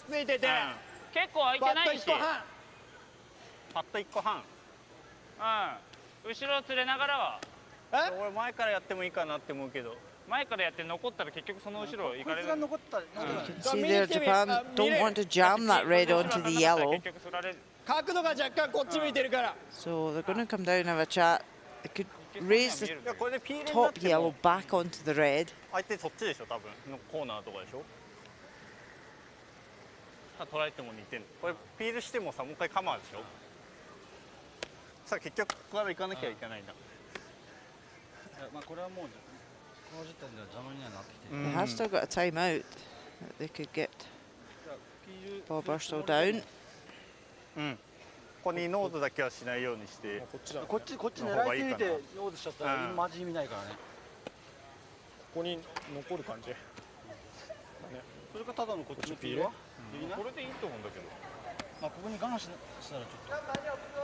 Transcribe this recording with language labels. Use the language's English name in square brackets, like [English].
[Japanese] ついてて結構空いてないしパッと1個半。後ろ連れながらは俺前からやってもいいかなって思うけど。前からやって残ったら結局その後ろ行かれる。 [English] You can see there Japan don't want to jam that red onto the yellow. [Japanese] 角度が若干こっち向いてるから。 [English] So they're going to come down and have a chat. They could raise the top yellow back onto the red. [Japanese] 相手そっちでしょ多分のコーナーとかでしょ。取られても2点。これピールしてもさもう一回カマーでしょ。さあ結局ここから行かなきゃいけないんだ。まあこれはもうこの時点では邪魔にはなってきてる。 [English] They have still got a timeout that they could get Bob Urso down. [Japanese] ここにノーズだけはしないようにして。こっち狙いすぎてノーズしちゃったらマジ意味ないからね。ここに残る感じ。それかただのこっちのピールは？これでいいと思うんだけど。まあここにガンしたらちょっと。